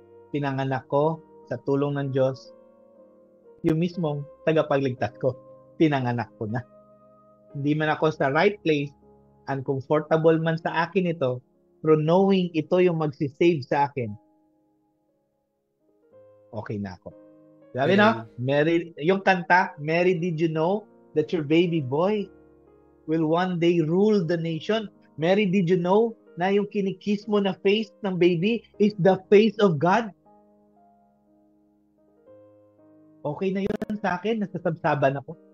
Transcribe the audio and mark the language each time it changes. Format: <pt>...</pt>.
<tl>Pinanganak ko sa tulong ng Diyos. Yung mismong tagapagligtas ko, pinanganak ko na. Hindi man ako sa</tl> <en>right place,</en> <tl>uncomfortable man sa akin ito, pero knowing ito yung magsisave sa akin, okay na ako. Sabi na, Mary, yung kanta,</tl> <en>Mary, did you know that your baby boy will one day rule the nation? Mary, did you know</en> <tl>na yung kinikiss mo na</tl> <en>face ng baby is the face of God?</en> <tl>Okay na yun sa akin, nasasabsaban ako.</tl>